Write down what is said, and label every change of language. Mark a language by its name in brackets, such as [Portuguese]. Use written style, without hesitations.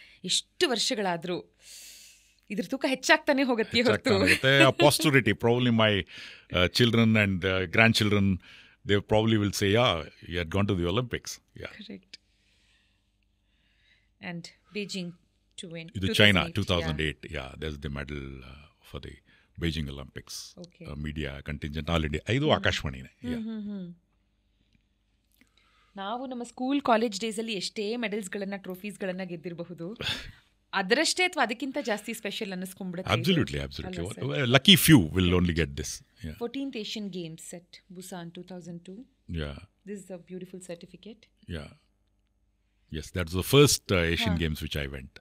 [Kannada] ಎಷ್ಟು ವರ್ಷಗಳಾದರೂ ಇದ್ರ ತೂಕ ಹೆಚ್ಚಾಗ್ತಾನೆ ಹೋಗುತ್ತೆ ಹೊರತು [English] posterity, probably my children and grandchildren, they probably will say, yeah, you had gone to the Olympics. Yeah. Correct. And Beijing to win. [Kannada] ಇದು China 2008. [English] Yeah, there's the medal for the Beijing Olympics. Okay. Media contingent all India. [Kannada] ಇದು ಆಕಾಶವಾಣಿನೇ. ನಾವು ನಮ್ಮ school college ಡೇಸಲ್ಲಿ ಎಷ್ಟೇ ಮೆಡಲ್ಸ್ಗಳನ್ನ ಟ್ರೋಫೀಸ್ಗಳನ್ನ ಗೆದ್ದಿರಬಹುದು, ಅದರಷ್ಟೇ ಅಥವಾ ಅದಕ್ಕಿಂತ ಜಾಸ್ತಿ special ಅನ್ನಿಸ್ಕೊಂಡ್ಬಿಡುತ್ತೆ. [English] Absolutely. Lucky few will only get this. Yeah. 14th Asian Games at Busan 2002. Yeah. This is a beautiful certificate. Yeah. Yes, that's the first Asian Games which I went.